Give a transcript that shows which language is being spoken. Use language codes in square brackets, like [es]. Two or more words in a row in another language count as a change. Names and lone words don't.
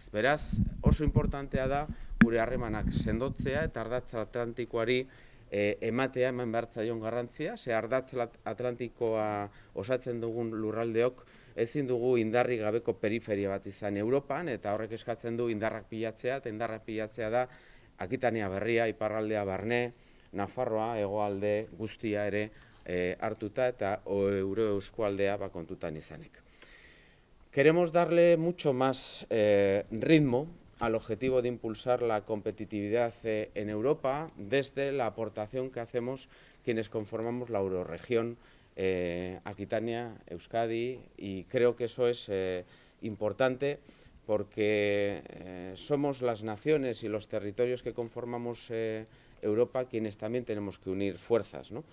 [eu] Beraz, oso importantea da gure harremanak sendotzea eta ardatz atlantikoari ematea eman behar zaion garrantzia, ze ardatz atlantikoa osatzen dugun lurraldeok ezin dugu indarri gabeko periferia bat izan Europan, eta horrek eskatzen du indarrak pilatzea, eta indarrak pilatzea da Akitania berria, iparraldea barne, Nafarroa, hegoalde guztia ere hartuta eta euro eskualdea kontutan izanik. [es] Queremos darle mucho más ritmo al objetivo de impulsar la competitividad en Europa desde la aportación que hacemos quienes conformamos la eurorregión, Aquitania, Euskadi, y creo que eso es importante porque somos las naciones y los territorios que conformamos Europa quienes también tenemos que unir fuerzas, ¿no?